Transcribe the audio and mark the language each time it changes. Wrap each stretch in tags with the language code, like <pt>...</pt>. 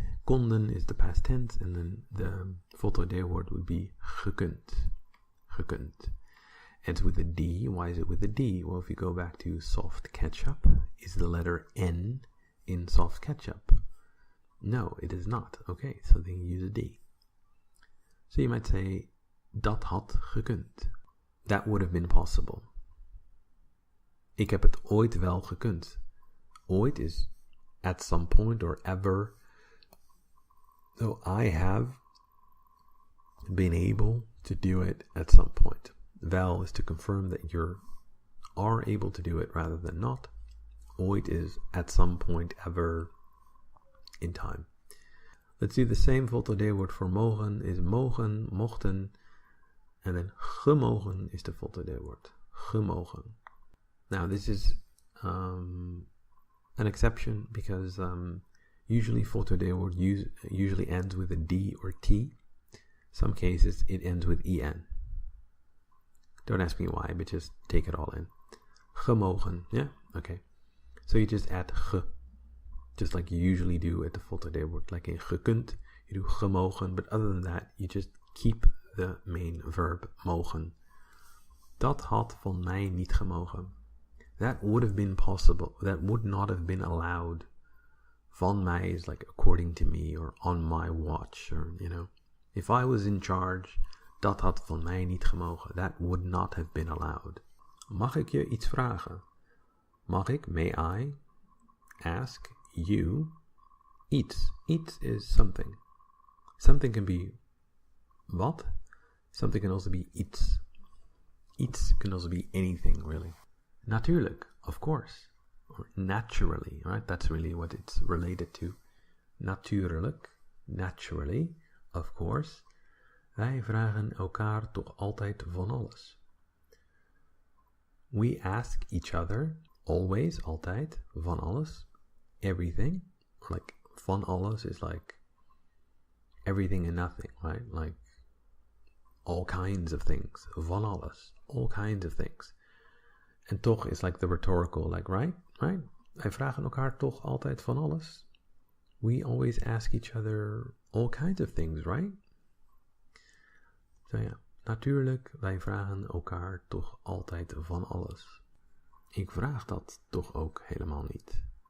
<en>Konden is the past tense, and then the voltooid deelwoord would be gekund. Gekund. It's with a D. Why is it with a D? Well, if you go back to soft ketchup, is the letter N in soft ketchup? No, it is not. Okay, so then you use a D. So you might say,</en> <nl>dat had gekund.</nl> <en>That would have been possible.</en> <nl>Ik heb het ooit wel gekund.</nl> <en>Ooit is at some point or ever. So I have been able to do it at some point. Wel is to confirm that you are able to do it rather than not. Ooit is at some point ever in time. Let's do the same voltooid deelwoord for mogen is mogen, mochten. And then gemogen is the voltooid deelwoord. Gemogen. Now this is an exception because usually voltooid deelwoord usually ends with a D or T. Some cases it ends with en. Don't ask me why, but just take it all in. Gemogen, yeah? Okay. So you just add ge, just like you usually do at the voltooid word. Like in gekund, you do gemogen, but other than that, you just keep the main verb mogen.</en> <nl>Dat had van mij niet gemogen.</nl> <en>That would have been possible. That would not have been allowed.</en> <nl>Van mij</nl> <en>is like according to me or on my watch, or, you know. If I was in charge,</en> <nl>dat had van mij niet gemogen.</nl> <en>That would not have been allowed.</en> <nl>Mag ik je iets vragen? Mag ik,</nl> <en>may I, ask you</en> <nl>iets?</nl> <en>Iets is something. Something can be what? Something can also be iets. Iets can also be anything, really. Natuurlijk, of course. Or naturally, right? That's really what it's related to. Natuurlijk, naturally, of course.</en> <nl>Wij vragen elkaar toch altijd van alles.</nl> <en>We ask each other, always,</en> <nl>altijd, van alles,</nl> <en>everything. Like,</en> <nl>van alles</nl> <en>is like everything and nothing, right? Like, all kinds of things.</en> <nl>Van alles,</nl> <en>all kinds of things.</en> <nl>En toch</nl> <en>is like the rhetorical, like, right?</en> <nl>Wij vragen elkaar toch altijd van alles.</nl> <en>We always ask each other all kinds of things, right? So</en> <nl>ja, natuurlijk, wij vragen elkaar toch altijd van alles. Ik vraag dat toch ook helemaal niet.</nl>